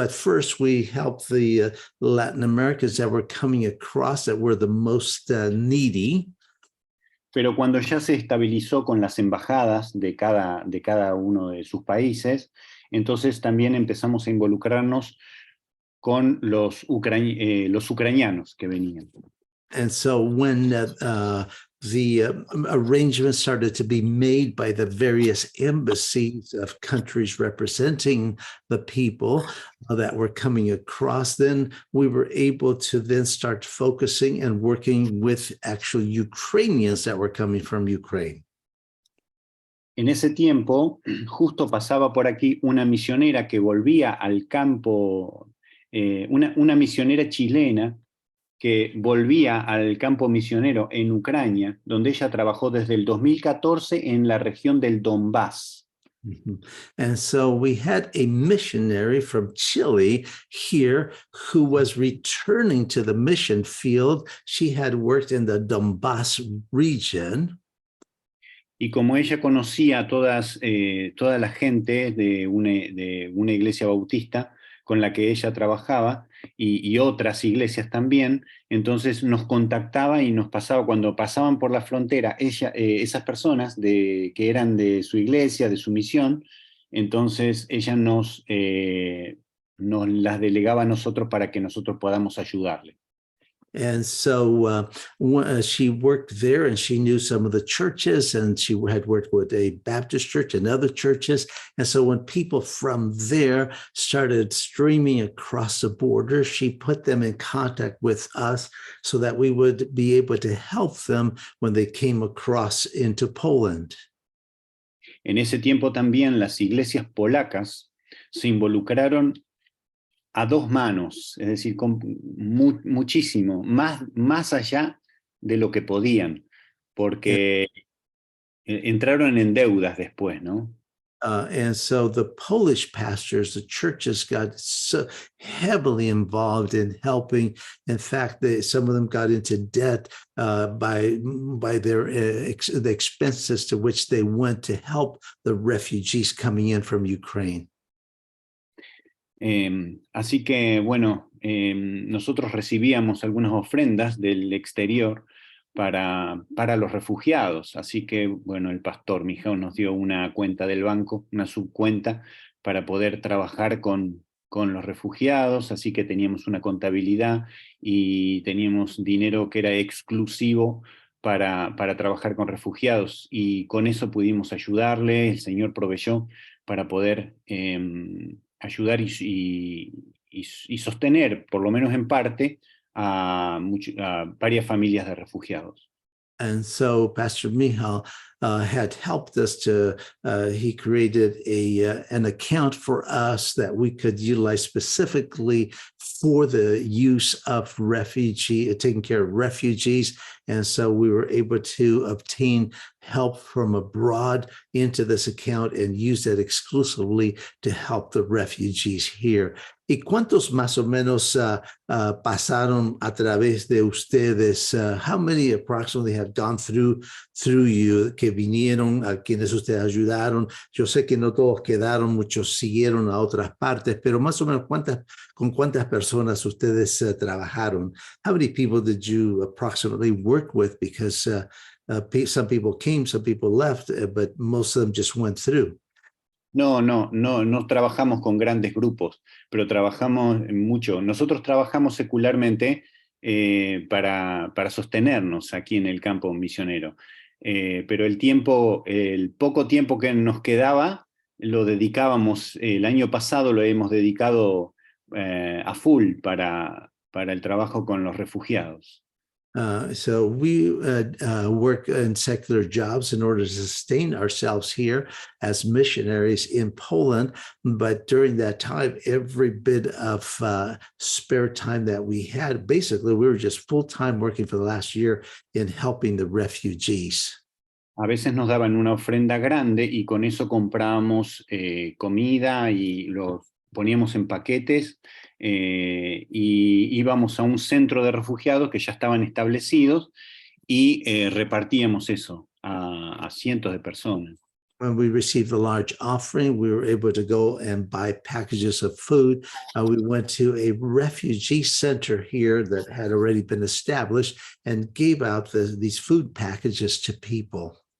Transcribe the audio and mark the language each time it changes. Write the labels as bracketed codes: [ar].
[en] at first we helped the Latin Americans that were coming across, that were the most needy. [es] Pero cuando ya se estabilizó con las embajadas de cada uno de sus países, entonces también empezamos a involucrarnos con los ucranianos que venían. [en] And so when the arrangements started to be made by the various embassies of countries representing the people that were coming across, then we were able to then start focusing and working with actual Ukrainians that were coming from Ukraine. [es] En ese tiempo, justo pasaba por aquí una misionera que volvía al campo, una misionera chilena que volvía al campo misionero en Ucrania, donde ella trabajó desde el 2014 en la región del Donbass. Mm-hmm. [en] And so we had a missionary from Chile here who was returning to the mission field. She had worked in the Donbass region. [es] Y como ella conocía a toda la gente de una iglesia bautista con la que ella trabajaba y otras iglesias también, entonces nos contactaba y nos pasaba, cuando pasaban por la frontera, esas personas que eran de su iglesia, de su misión, entonces ella nos las delegaba a nosotros para que nosotros podamos ayudarle. [en] And so she worked there and she knew some of the churches, and she had worked with a Baptist church and other churches. And so when people from there started streaming across the border, she put them in contact with us so that we would be able to help them when they came across into Poland. [es] En ese tiempo también las iglesias polacas se involucraron a dos manos, es decir, con muchísimo, más allá de lo que podían, porque entraron en deudas después, ¿no? [en] And so the Polish pastors, the churches got so heavily involved in helping. In fact, some of them got into debt by the expenses to which they went to help the refugees coming in from Ukraine. [es] Así que, bueno, nosotros recibíamos algunas ofrendas del exterior para los refugiados. Así que, bueno, el pastor Mijao nos dio una cuenta del banco, una subcuenta, para poder trabajar con los refugiados. Así que teníamos una contabilidad y teníamos dinero que era exclusivo para trabajar con refugiados. Y con eso pudimos ayudarle. El Señor proveyó para poder ayudar y sostener, por lo menos en parte, a varias familias de refugiados. [en] And so Pastor Michal had helped us he created an account for us that we could utilize specifically for the use of taking care of refugees. And so we were able to obtain help from abroad into this account and use that exclusively to help the refugees here. [es] ¿Y cuántos más o menos pasaron a través de ustedes? [en] How many approximately have gone through you, [es] que vinieron, a quienes ustedes ayudaron? Yo sé que no todos quedaron, muchos siguieron a otras partes, pero más o menos con cuántas personas ustedes trabajaron? [en] How many people did you approximately work with? Because some people came, some people left, but most of them just went through. [es] No trabajamos con grandes grupos, pero trabajamos mucho. Nosotros trabajamos secularmente para sostenernos aquí en el campo misionero. Pero el poco tiempo que nos quedaba, lo dedicábamos, el año pasado lo hemos dedicado a full para el trabajo con los refugiados. [en] So we work in secular jobs in order to sustain ourselves here as missionaries in Poland. But during that time, every bit of spare time that we had, basically, we were just full-time working for the last year in helping the refugees. [es] A veces nos daban una ofrenda grande y con eso comprábamos comida y los poníamos en paquetes y íbamos a un centro de refugiados que ya estaban establecidos y repartíamos eso a cientos de personas. [en] When we received a large offering, we were able to go and buy packages of food. We went to a refugee center here that had already been established and gave out these food packages to people.